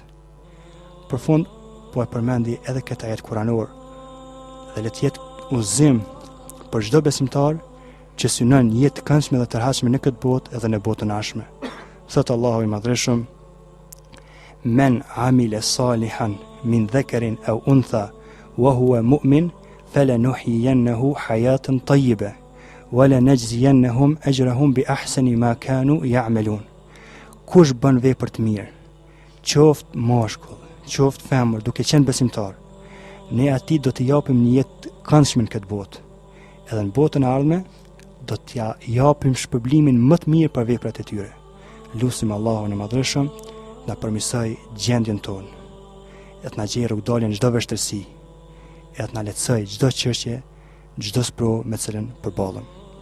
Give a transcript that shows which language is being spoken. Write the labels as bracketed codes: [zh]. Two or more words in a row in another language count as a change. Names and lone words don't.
[sq] Për fund, po e përmendi edhe këtë ajet kuranor, dhe le të jetë udhëzim për çdo besimtar që synon jetë të këndshme dhe të tërhashme në këtë botë edhe në botën e ardhshme. Thot Allahu i Madhreshëm: [ar] "من عمل صالحا من ذكر أو أنثى وهو مؤمن فلنحيينه حياة طيبة ولنجزينهم أجرهم بأحسن ما كانوا يعملون." [sq] Kush bën vepër të mirë, qoftë mashkull, qoftë femër, duke qenë besimtar, ne atij do t'i japim një jetë të këndshme në këtë botë. Edhe në botën e ardhme do t'ja japim shpërblimin më të mirë për veprat e tyre. Lutim Allahun e Madhreshëm na përmirësoj gjendjen tonë, e të na gjejë rrugdaljen çdo vështirësi, e të na lehtësoj çdo çështje, çdo sprovë me cilën përballem.